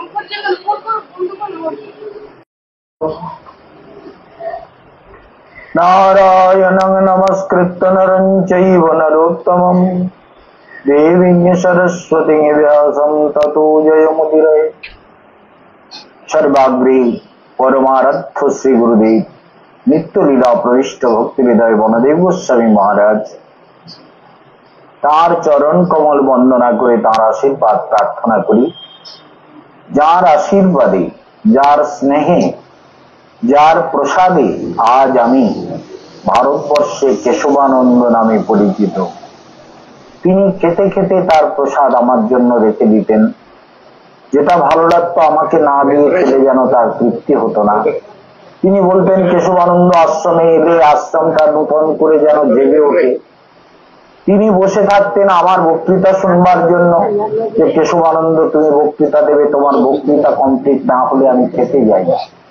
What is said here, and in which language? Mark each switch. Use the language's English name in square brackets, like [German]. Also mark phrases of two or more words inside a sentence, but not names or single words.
[Sanskrit] नारायणं नमस्कृत्य नरं चैव नरोत्तमं देवीं सरस्वतीं व्यासं ततो जयमुदीरये। [Bangla] সর্বাগ্রে পরমার্থ শ্রী গুরুদেব নিত্য লীলা প্রবিষ্ট ভক্তি হৃদয় বনদেব গোস্বামী মহারাজ তার চরণ কমল বন্দনা করে তার আশীর্বাদ প্রার্থনা করি। যার আশীর্বাদে যার স্নেহে যার প্রসাদে আজ আমি ভারতবর্ষে কেশবানন্দ নামে পরিচিত। তিনি খেতে খেতে তার প্রসাদ আমার জন্য রেখে দিতেন, যেটা ভালো লাগতো আমাকে না দিয়ে খেলে যেন তার তৃপ্তি হতো না। তিনি বলতেন কেশবানন্দ আশ্রমে এলে আশ্রমটা নূতন করে যেন জেগে ওঠে। তিনি বসে থাকতেন আমার বক্তৃতা শুনবার জন্য, যে কেশবানন্দ তুমি বক্তৃতা দেবে, তোমার বক্তৃতা কমপ্লিট না হলে আমি খেতে যাই না।